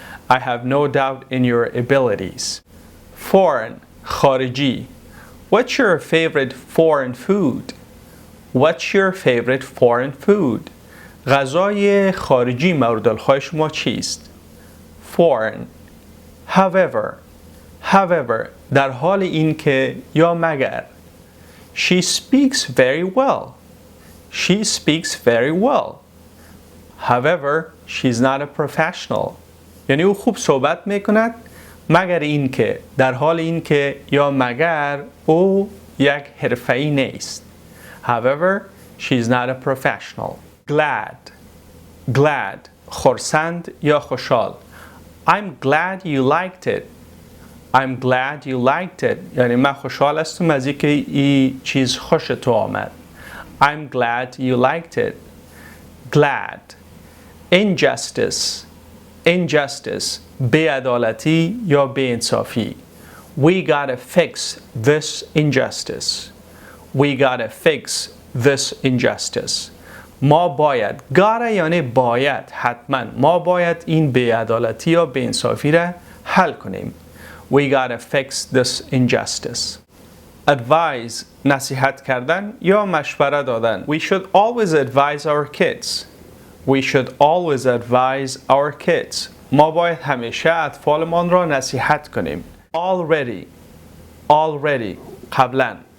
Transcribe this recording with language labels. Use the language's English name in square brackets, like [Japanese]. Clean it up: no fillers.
[English] I have no doubt in your abilities. Foreign. خارجی. What's your favorite foreign food? What's your favorite foreign food? [Persian] غذای خارجی مورد الخواه شما چیست؟ Foreign. However. However. در حال این که یا مگر. [English] She speaks very well. She speaks very well. However, she's not a professional. [Persian] یعنی او خوب صحبت میکند مگر این که در حال این که یا مگر او یک حرفه‌ای نیست. [English] However, she's not a professional. [Persian] Glad. Glad. خرسند یا خوشحال. [English] I'm glad you liked it. I'm glad you liked it. [Persian] یعنی من خوشحال هستم از اینکه این چیز خوش تو آمد. [English] I'm glad you liked it. Glad. Injustice. Injustice. [Persian] بی‌عدالتی یا بی‌انصافی. [English] We gotta fix this injustice. We gotta fix this injustice. [Persian] ما باید. gotta یعنی باید. حتما. ما باید این بی‌عدالتی یا بی‌انصافی را حل کنیم. [English] We gotta fix this injustice. [Persian] advise نصیحت کردن یا مشوره دادن. [English] We should always advise our kids. We should always advise our kids. [Persian] ما باید همیشه اطفالمان را نصیحت کنیم. [English] Already قبلا.